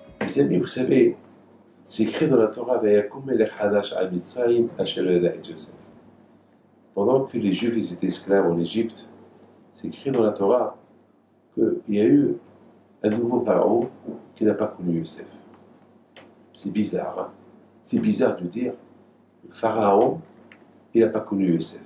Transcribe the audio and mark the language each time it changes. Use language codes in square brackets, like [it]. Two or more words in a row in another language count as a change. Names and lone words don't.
[fr] Mes amis, vous savez, c'est écrit dans la Torah, [he] ויקם מלך חדש על מצרים אשר לא ידע את יוסף. [fr] Pendant que les Juifs étaient esclaves en Égypte, c'est écrit dans la Torah qu'il y a eu un nouveau pharaon qui n'a pas connu Yosef. C'est bizarre, hein? C'est bizarre de dire le pharaon, il n'a pas connu Yosef.